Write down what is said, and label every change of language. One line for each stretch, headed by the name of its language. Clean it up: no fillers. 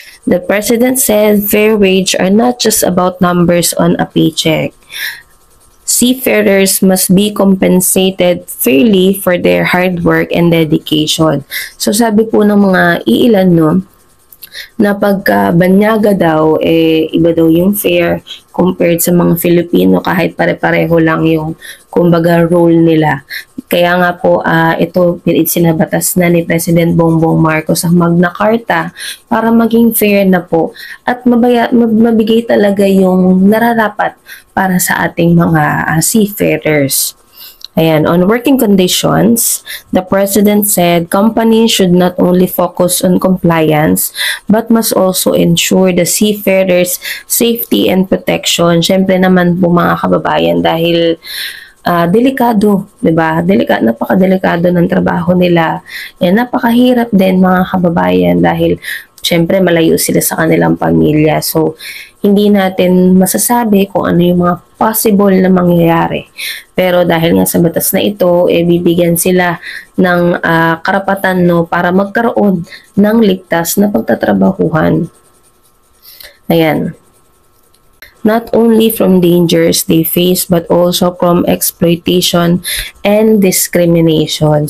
English: The president said fair wage are not just about numbers on a paycheck. Seafarers must be compensated fairly for their hard work and dedication.
Filipino: So sabi po ng mga iilan, no, na pagka banyaga daw, iba daw yung fare compared sa mga Filipino kahit pare-pareho lang yung kumbaga role nila. Kaya nga po, ito sinabatas na ni President Bongbong Marcos ang Magna Carta para maging fair na po at mabigay talaga yung nararapat para sa ating mga seafarers.
English: Ayan, on working conditions, the president said companies should not only focus on compliance but must also ensure the seafarers' safety and protection.
Filipino: Siyempre naman po mga kababayan dahil delikado, 'di ba? Napakadelikado ng trabaho nila. Napakahirap din mga kababayan dahil siyempre malayo sila sa kanilang pamilya. So, hindi natin masasabi kung ano yung mga possible na mangyayari. Pero dahil nga sa batas na ito, bibigyan sila ng karapatan, no, para magkaroon ng ligtas na pagtatrabahuhan. Ayan.
English: Not only from dangers they face but also from exploitation and discrimination.